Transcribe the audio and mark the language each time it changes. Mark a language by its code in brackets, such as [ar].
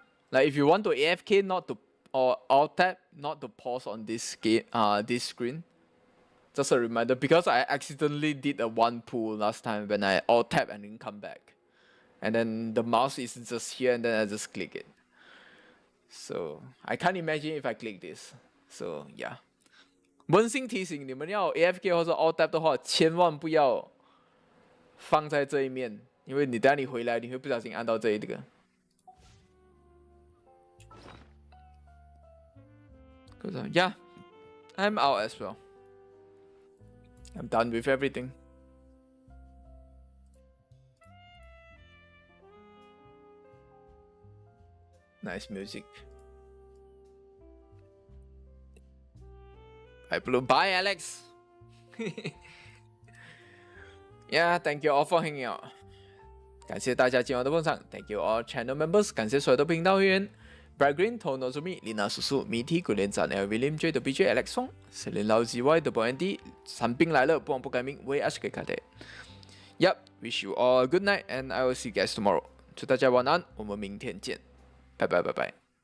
[en] Like if you want to AFK, not to, or alt tab, not to pause on this screen. Just a reminder, because I accidentally did a 1 pull last time when I alt tab and then come back, and then the mouse is just here and then I just click it. So I can't imagine if I click this. So yeah. [zh] 温馨提醒你们要 AFK 或者 alt tab 的话，千万不要放在这一面，因为等下你回来你会不小心按到这一个。 [en] Yeah, I'm out as well. I'm done with everything. Nice music. I blew by Alex. Yeah, thank you all for hanging out. [zh] 感谢大家今晚的捧场 ， [en] Thank you all channel members， [zh] 感谢所有的频道会员 ，Bright Green、Tono、Zumi、Lina 叔叔、Miti、古连展、L、William、J、BJ、Alex 宋、Selin 老 GY、The Boy Andy、三兵来了，不忘不改名，我也是给卡的。 [en] Yep, wish you all a good night and I will see you guys tomorrow. [zh] 祝大家晚安，我们明天见，拜拜拜拜。